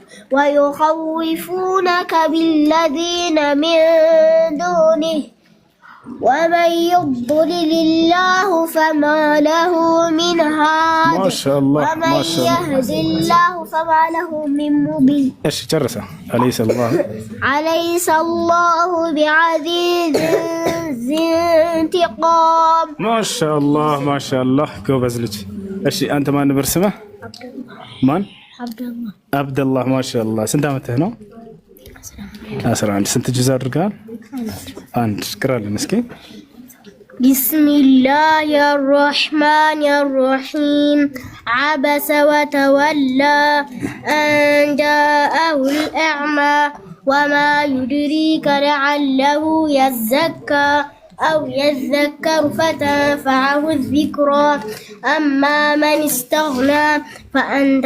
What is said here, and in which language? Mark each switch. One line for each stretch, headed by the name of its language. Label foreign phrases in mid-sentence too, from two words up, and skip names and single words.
Arabic: ويخوفونك بالذين من دونه ومن يضلل الله فما له من هاد ما شاء الله ومن يهد الله فما له من مضل. ايش جرسه أليس الله بعزيز ذي انتقام. ما شاء الله
Amharic: ጎበዝ ልጅ። እሺ አንተ ማን ነበር ስምህ? ማን? አብደላህ።
Arabic: ما شاء الله
Amharic: ስንት አመትህ ነው? 11 ስንት ጁዝ አድርገሃል? አንድ ቅራለን እስኪ
Arabic: بسم الله الرحمن الرحيم عبس وتولى أن جاءه الأعمى وما يدريك لعله يزكى أو يذكر فتنفعه الذكرى أما من استغنى فأنت